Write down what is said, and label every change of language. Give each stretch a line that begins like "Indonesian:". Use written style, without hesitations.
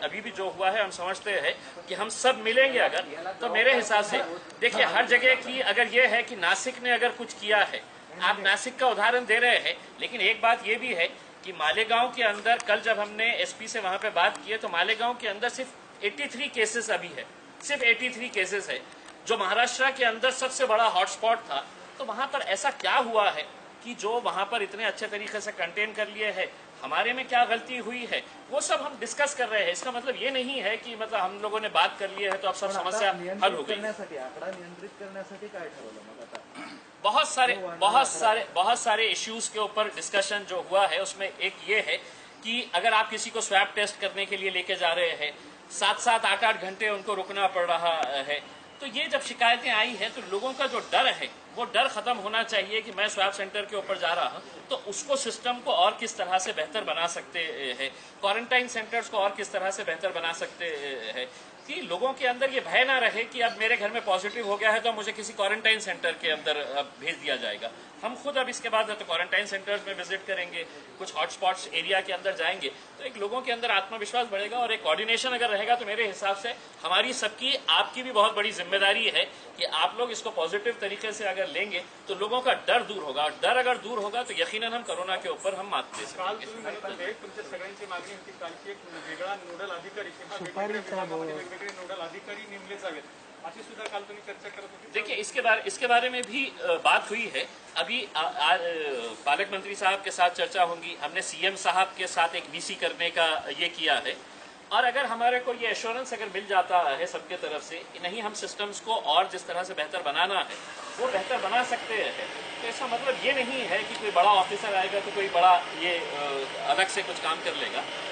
Hindi: अभी भी जो हुआ है हम समझते हैं कि हम सब मिलेंगे अगर, तो मेरे हिसाब से देखिए हर जगह की अगर ये है कि नासिक ने अगर कुछ किया है, आप नासिक का उदाहरण दे रहे हैं, लेकिन एक बात ये भी है कि मालेगांव के अंदर कल जब हमने एसपी से वहां पे बात की है तो मालेगांव के अंदर सिर्फ 83 केसेस अभी है, सिर्फ 83 केसेस है, जो महाराष्ट्र के अंदर सबसे बड़ा हॉटस्पॉट था। तो वहां पर ऐसा क्या हुआ है कि जो वहां पर इतने अच्छे तरीके से कंटेन कर लिए है, हमारे में क्या गलती हुई है, वो सब हम डिस्कस कर रहे हैं। इसका मतलब ये नहीं है कि मतलब हम लोगों ने बात कर ली है तो अब सब समस्या हल हो गई।
Marathi: आकडा नियंत्रित करण्यासाठी काय ठरवलं मग आता?
Hindi: बहुत सारे इश्यूज के ऊपर डिस्कशन जो हुआ है उसमें एक ये है कि अगर आप किसी को स्वैब टेस्ट करने के लिए लेके जा रहे हैं, 7-7, 8-8 घंटे उनको रुकना पड़ रहा है, तो ये जब शिकायतें आई है तो लोगों का जो डर है वो डर खत्म होना चाहिए कि मैं स्वैब सेंटर के ऊपर जा रहा हूं, तो उसको सिस्टम को और किस तरह से बेहतर बना सकते हैं, क्वारंटाइन सेंटर्स को और किस तरह से बेहतर बना सकते हैं कि लोगों के अंदर ये भय ना रहे कि अब मेरे घर में पॉजिटिव हो गया है तो मुझे किसी क्वारंटाइन सेंटर के अंदर अब भेज दिया जाएगा। हम खुद अब इसके बाद तो क्वारंटाइन सेंटर्स में विजिट करेंगे, कुछ हॉटस्पॉट्स एरिया के अंदर जाएंगे, तो एक लोगों के अंदर आत्मविश्वास बढ़ेगा और एक कोऑर्डिनेशन अगर रहेगा तो मेरे हिसाब से हमारी सबकी, आपकी भी बहुत बड़ी जिम्मेदारी है कि आप लोग इसको पॉजिटिव तरीके से अगर लेंगे तो लोगों का डर दूर होगा, और डर अगर दूर होगा तो यकीनन हम कोरोना के ऊपर हम मात दे सकेंगे।
Marathi: तुमच्या सगळ्यांची मागणी होती कालची एक वेगळा नोडल अधिकारी किंवा वेगवेगळ्या विभागामध्ये वेगवेगळे नोडल अधिकारी नेमले जावेत, अशी सुद्धा काल तुम्ही चर्चा करत होती।
Hindi: देखिए इसके बारे में भी बात हुई है। अभी पालक मंत्री साहब के साथ चर्चा होंगी, हमने सीएम साहब के साथ एक वीसी करने का ये किया है, और अगर हमारे को ये एश्योरेंस अगर मिल जाता है सबके तरफ से कि नहीं हम सिस्टम्स को और जिस तरह से बेहतर बनाना है वो बेहतर बना सकते हैं, तो इसका मतलब ये नहीं है कि कोई बड़ा ऑफिसर आएगा तो कोई बड़ा ये अलग से कुछ काम कर लेगा।